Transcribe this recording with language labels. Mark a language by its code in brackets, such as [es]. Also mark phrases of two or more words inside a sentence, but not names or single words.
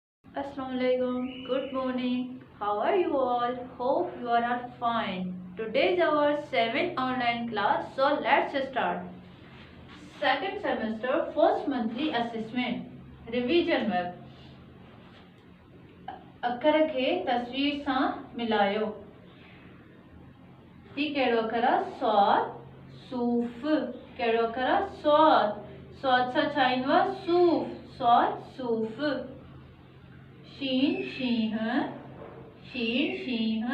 [en] Assalamualaikum. Good morning. How are you all? Hope you all are fine. Today is our 7th online class, so let's start. Second semester, first monthly assessment. Revision web. [sd] अखर खे तस्वीर सां मिलायो. ही कहिड़ो अखर आहे? स्वाद. सूफ़. कहिड़ो अखर आहे? स्वाद. स्वाद सां छा ईंदो आहे? सूफ़. स्वाद सूफ़. शीन शींह. शीन शींह.